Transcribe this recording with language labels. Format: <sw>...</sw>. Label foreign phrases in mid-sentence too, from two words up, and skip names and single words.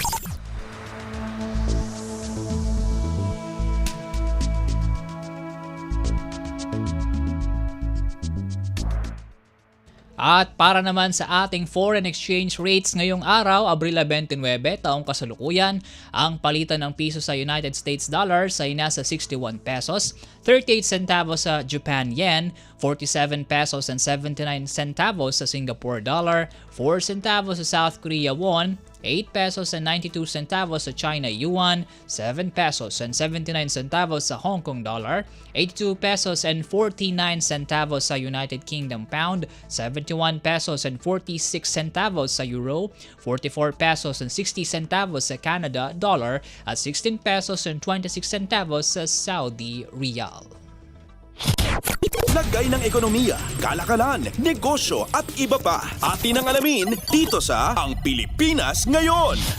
<tl>At para naman sa ating foreign exchange rates ngayong araw, Abril 29, taong kasalukuyan, ang palitan ng piso sa United States dollars ay nasa 61 pesos, 38 centavos sa Japan yen, 47</tl> <en>pesos and 79 centavos</en> <tl>sa Singapore dollar, 4 centavos sa South Korea won, 8</tl> <en>pesos and 92 centavos</en> <tl>sa China yuan, 7</tl> <en>pesos and 79 centavos</en> <tl>sa Hong Kong dollar, 82</tl> <en>pesos and 49 centavos</en> <tl>sa United Kingdom pound, 71</tl> <en>pesos and 46 centavos</en> <tl>sa euro, 44</tl> <en>pesos and 60 centavos</en> <tl>sa Canada dollar, at 16</tl> <en>pesos and 26 centavos</en> <tl>sa Saudi riyal. Lagay ng ekonomiya, kalakalan, negosyo at iba pa. Atin ang alamin dito sa Ang Pilipinas Ngayon.</tl>